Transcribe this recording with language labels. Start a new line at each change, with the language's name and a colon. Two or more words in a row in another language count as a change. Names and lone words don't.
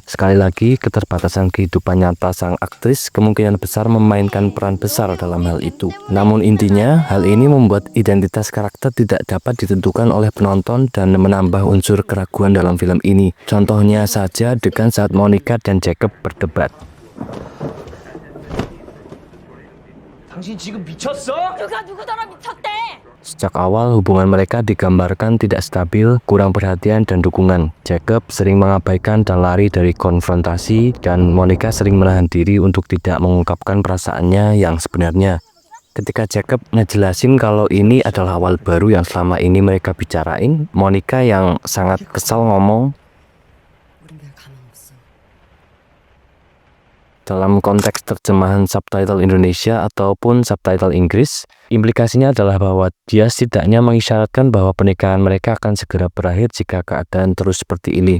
Indonesian: Sekali lagi, keterbatasan kehidupan nyata sang aktris kemungkinan besar memainkan peran besar dalam hal itu. Namun intinya, hal ini membuat identitas karakter tidak dapat ditentukan oleh penonton dan menambah unsur keraguan dalam film ini. Contohnya saja adegan saat Monica dan Jacob berdebat.
Korean: 당신 지금 미쳤어? 누가 누구더러 미쳤대?
Indonesian: Sejak awal hubungan mereka digambarkan tidak stabil, kurang perhatian dan dukungan. Jacob sering mengabaikan dan lari dari konfrontasi, dan Monica sering menahan diri untuk tidak mengungkapkan perasaannya yang sebenarnya. Ketika Jacob ngejelasin kalau ini adalah awal baru yang selama ini mereka bicarain, Monica yang sangat kesal ngomong, dalam konteks terjemahan subtitle Indonesia ataupun subtitle Inggris, implikasinya adalah bahwa dia setidaknya mengisyaratkan bahwa pernikahan mereka akan segera berakhir jika keadaan terus seperti ini.